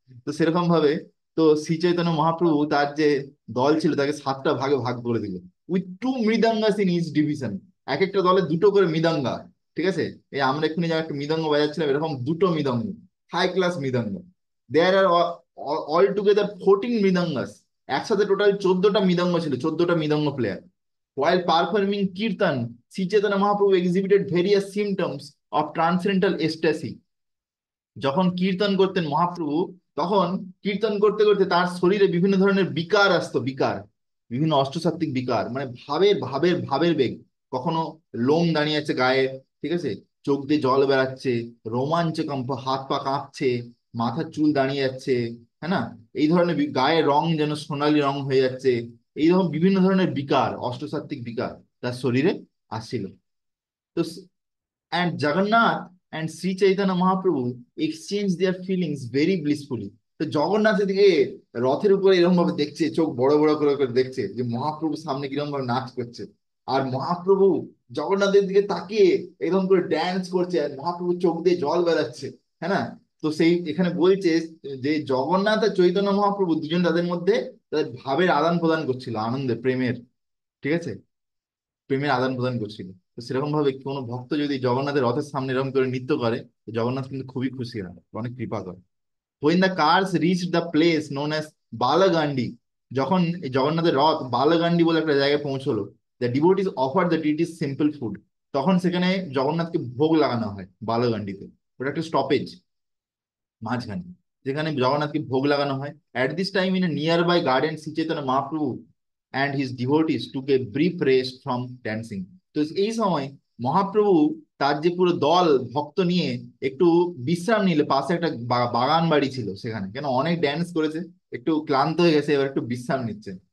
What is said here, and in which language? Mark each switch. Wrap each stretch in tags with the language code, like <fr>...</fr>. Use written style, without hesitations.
<bn>তো সেরকম ভাবে তো শ্রী চৈতন্য মহাপ্রভু তার যে দল ছিল তাকে 7টা ভাগে ভাগ করে দিল,</bn> <en>With 2 mridangas in each division.</en> <bn>এক একটা দলে দুটো করে মৃদঙ্গা, ঠিক আছে। এই আমরা এক্ষুনি যা একটা মৃদঙ্গ বাজাচ্ছিলাম এরকম দুটো মৃদঙ্গ, হাই ক্লাস মৃদঙ্গ।</bn> <en>There are all together 14 mridangas.</en> <bn>একসাথে টোটাল 14টা মৃদঙ্গ ছিল, 14টা মৃদঙ্গ player.</bn> <en>While performing kirtan, Sri Chaitanya Mahaprabhu exhibited various symptoms of transcendental ecstasy.</en> <bn>যখন কীর্তন করতেন মহাপ্রভু, তখন কীর্তন করতে করতে তার শরীরে বিভিন্ন ধরনের বিকার আসতো, বিকার, বিভিন্ন অষ্টসাত্ত্বিক বিকার, মানে ভাবের ভাবের ভাবের বেগ। কখনো লোম দাঁড়িয়ে আছে গায়ে, ঠিক আছে, চোখ দিয়ে জল বেরাচ্ছে, রোমাঞ্চ কম্প, হাত পা কাঁপছে, মাথার চুল দাঁড়িয়ে যাচ্ছে, হ্যাঁ না, এই ধরনের গায়ের রং যেন সোনালী রং হয়ে যাচ্ছে। এইরকম বিভিন্ন ধরনের বিকার, অষ্টসাত্ত্বিক বিকার তার শরীরে আসছিল।</bn> <en>তো and Jagannath and Sri Chaitanya Mahaprabhu exchange their feelings very blissfully.</en> <bn>তো জগন্নাথের দিকে রথের উপরে এরকম ভাবে দেখছে, চোখ বড় বড় করে করে দেখছে যে মহাপ্রভু সামনে কিরকম ভাবে নাচ করছে, আর মহাপ্রভু জগন্নাথের দিকে তাকিয়ে এরকম করে ড্যান্স করছে, আর মহাপ্রভু চোখ দিয়ে জল বেরাচ্ছে, হ্যাঁ না। তো সেই এখানে বলছে যে জগন্নাথ আর চৈতন্য মহাপ্রভু দুজন তাদের মধ্যে তাদের ভাবের আদান প্রদান করছিল, আনন্দে, প্রেমের, ঠিক আছে, প্রেমের আদান প্রদান করছিল। তো সেরকম ভাবে কোনো ভক্ত যদি জগন্নাথের রথের সামনে এরকম করে নৃত্য করে, তো জগন্নাথ কিন্তু খুবই খুশি হয়, অনেক কৃপা করে।</bn> <en>When the cars reached the place known as Balagandi,</en> <bn>যখন এই জগন্নাথের রথ বালাগান্ডি বলে একটা জায়গায় পৌঁছলো,</bn> <en>the devotees offered the deities simple food.</en> <bn>তখন সেখানে জগন্নাথকে ভোগ লাগানো হয় বালাগান্ডিতে, ওটা একটা স্টপেজ মাঝখানে, যেখানে জগন্নাথকে ভোগ লাগানো হয়।</bn> <en>At this time in a nearby garden Shri Chaitanya Mahaprabhu and his devotees took a brief rest from dancing.</en> <bn>তো এই সময় মহাপ্রভু তার যে পুরো দল ভক্ত নিয়ে একটু বিশ্রাম নিলে, পাশে একটা বাগান বাড়ি ছিল সেখানে, কেন অনেক ড্যান্স করেছে, একটু ক্লান্ত হয়ে গেছে, এবার একটু বিশ্রাম নিচ্ছে।</bn>